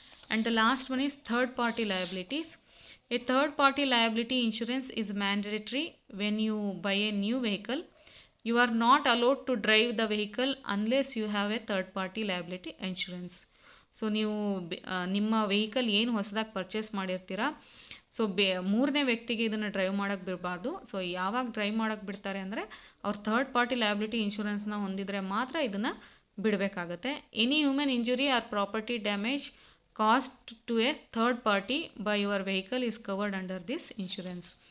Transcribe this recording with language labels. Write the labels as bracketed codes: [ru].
[en] And the last one is third party liabilities. A third party liability insurance is mandatory when you buy a new vehicle. You are not allowed to drive the vehicle unless you have a third party liability insurance. [kn] So ನೀವು ನಿಮ್ಮ vehicle ಏನು ಹೊಸದಾಗಿ purchase ಮಾಡಿರ್ತೀರಾ so ಮೂರನೇ ವ್ಯಕ್ತಿಗೆ ಇದನ್ನು drive ಮಾಡೋಕ್ಕೆ ಬಿಡಬಾರ್ದು. So ಯಾವಾಗ ಡ್ರೈವ್ ಮಾಡೋಕ್ಕೆ ಬಿಡ್ತಾರೆ ಅಂದರೆ ಅವ್ರು ಥರ್ಡ್ ಪಾರ್ಟಿ ಲಯಬಿಲಿಟಿ ಇನ್ಶೂರೆನ್ಸ್ನ ಹೊಂದಿದರೆ ಮಾತ್ರ ಇದನ್ನು ಬಿಡಬೇಕಾಗುತ್ತೆ. [en] Any human injury or property damage cost to a third party by your vehicle is covered under this insurance.